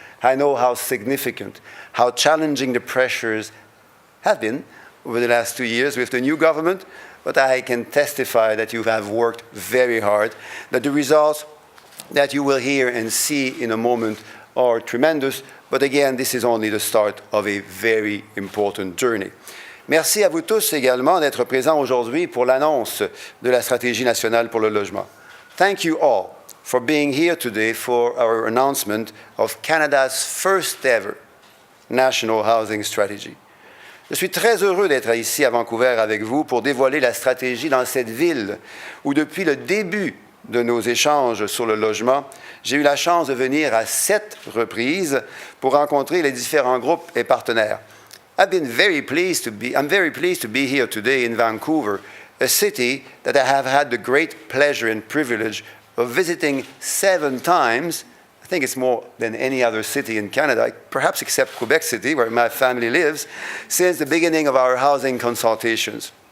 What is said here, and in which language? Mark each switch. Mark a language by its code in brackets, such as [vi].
[en] I know how significant, how challenging the pressures have been over the last 2 years with the new government, but I can testify that you have worked very hard, that the results that you will hear and see in a moment are tremendous. But again, this is only the start of a very important journey. [fr] Merci à vous tous également d'être présents aujourd'hui pour l'annonce de la stratégie nationale pour le logement. [en] Thank you all for being here today for our announcement of Canada's first ever National Housing Strategy. [fr] Je suis très heureux d'être ici à Vancouver avec vous pour dévoiler la stratégie dans cette ville où depuis le début de nos échanges sur le logement, j'ai eu la chance de venir à 7 reprises pour rencontrer les différents groupes et partenaires. [en] I'm very pleased to be here today in Vancouver, a city that I have had the great pleasure and privilege of visiting 7 times. I think it's more than any other city in Canada, perhaps except Quebec City, where my family lives, since the beginning of our housing consultations.